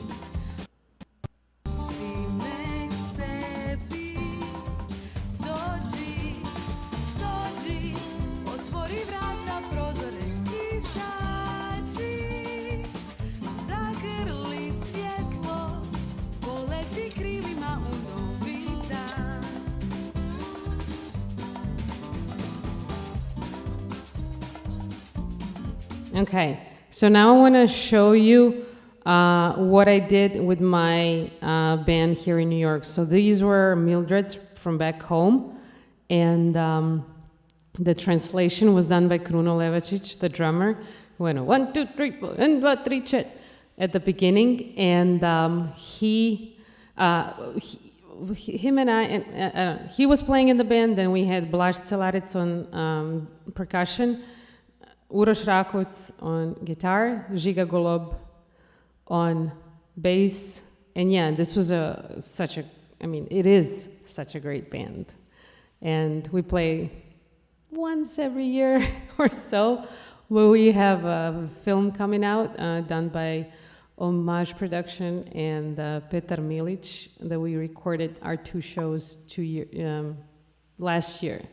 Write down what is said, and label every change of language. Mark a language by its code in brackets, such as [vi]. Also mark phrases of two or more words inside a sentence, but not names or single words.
[hr] Pusti me k sebi, dođi, dođi, otvori vrata, prozore, izađi, zagrli svjetlo, poleti krilima u novi dan. [en] Okay, so now I want to show you what I did with my band here in New York. So these were Mildred's from back home, and the translation was done by Kruno Levačić, the drummer, who went 1, 2, 3, 4, 1, 2, 3, 4 at the beginning, and him and I, he was playing in the band, then we had Blaž Celarec on percussion, Uroš Rakovic on guitar, Žiga Golob on bass, and yeah, this was it is such a great band. And we play once every year or so, where we have a film coming out done by Homage Production and Petar Milic, that we recorded our 2 shows last year.